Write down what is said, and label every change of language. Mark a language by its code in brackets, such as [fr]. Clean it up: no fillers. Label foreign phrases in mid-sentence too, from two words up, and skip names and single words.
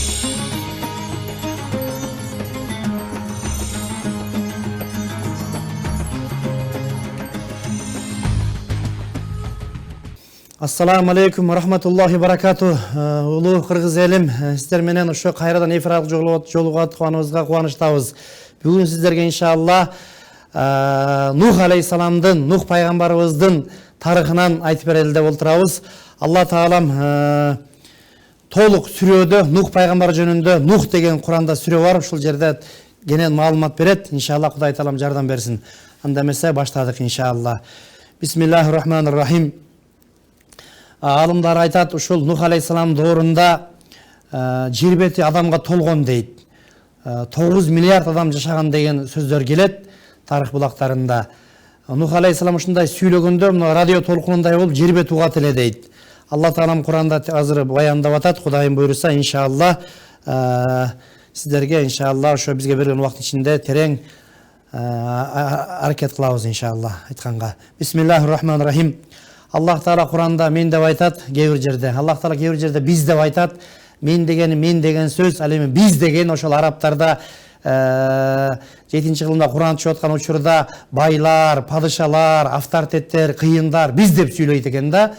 [ar] السلام عليكم ورحمة الله وبركاته. [ky] Улуу кыргыз элим, сиздер менен ошо кайрадан эфир аркылуу жолугуп атканыбызга кубанычтабыз. Бүгүн сиздерге иншалла Нух алейхиссаламдын, Нух пайгамбарыбыздын тарыхынан айтып берели деп отурабыз. Алла таалам толук сүрөдө Нух пайгамбар жөнүндө Нух деген Куранда сүрө бар. Ушул жерде кенен маалымат берет. Иншалла Кудай таалам жардам берсин. Анда эмесе баштадык иншалла. [ar] بسم الله الرحمن الرحيم. [ky] Алымдар айтат, ушул Нух алейхиссалам доорунда жер бети адамга толгон дейт. 9 миллиард адам жашаган деген сөздөр келет тарых булактарында. Нух алейхиссалам ушундай сүйлөгөндө радио толкунундай болуп жер бети угат эле дейт. Алла таалам Куранда азыр баяндап атат. Кудайым буйруса иншалла сиздерге иншалла ошо бизге берген убакыт ичинде терең аракет кылабыз иншалла айтканга. [ar] بسم الله الرحمن الرحيم. [ky] Аллах Таала Куранда мен деп айтат, кээ бир жерде. Аллах Таала кээ бир жерде биз деп айтат. Мен деген сөз, ал эми биз деген ошол арабтарда 7-нчи кылымда Куран түшүп аткан учурда байлар, падышалар, авторитеттер, кыйындар биз деп сүйлөйт экен да.